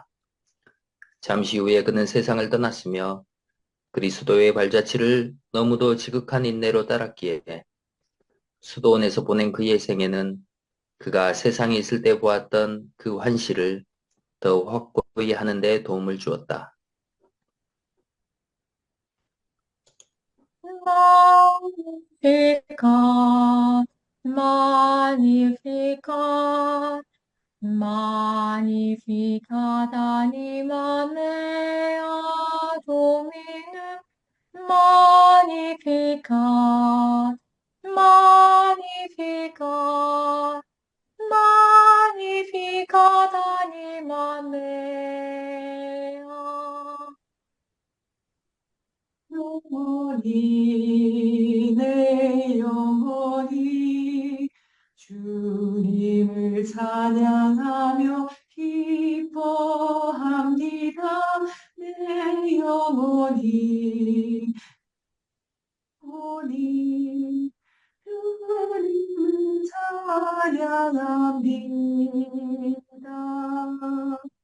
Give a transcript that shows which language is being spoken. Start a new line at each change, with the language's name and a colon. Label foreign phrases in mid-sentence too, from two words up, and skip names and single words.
Korean: 잠시 후에 그는 세상을 떠났으며 그리스도의 발자취를 너무도 지극한 인내로 따랐기에 수도원에서 보낸 그의 생애는 그가 세상에 있을 때 보았던 그 환시를 더 확고히 하는 데 도움을 주었다.
Latin: Magnificat, Magnificat, Magnificat anima mea Dominum, Magnificat, Magnificat, Magnificat anima mea.
Korean: 영원히 내 영혼이 주님을 찬양하며 기뻐합니다. 내 영혼이 우리 주님을 찬양합니다.